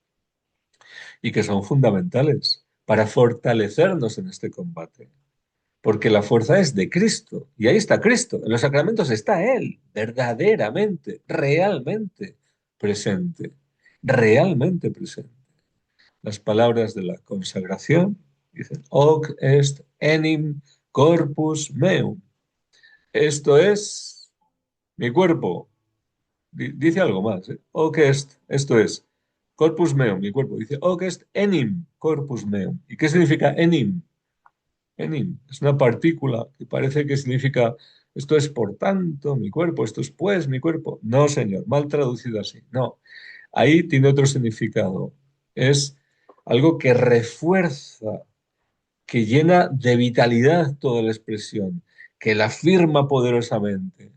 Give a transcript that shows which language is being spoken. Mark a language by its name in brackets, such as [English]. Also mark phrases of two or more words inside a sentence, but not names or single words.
[Spanish] Y que son fundamentales para fortalecernos en este combate. Porque la fuerza es de Cristo. Y ahí está Cristo. En los sacramentos está Él, verdaderamente, realmente presente. Realmente presente. Las palabras de la consagración dicen, [Latin] Hoc est enim corpus meum. [Spanish] Esto es mi cuerpo. Dice algo más. [Latin] Hoc est, [Spanish] esto es [Latin] corpus meum, [Spanish] mi cuerpo. [Latin] Dice hoc est enim corpus meum. [Spanish] ¿Y qué significa enim? Enim es una partícula que parece que significa esto es por tanto mi cuerpo, esto es pues mi cuerpo. No, señor, mal traducido así. No, ahí tiene otro significado. Es algo que refuerza, que llena de vitalidad toda la expresión, que la afirma poderosamente.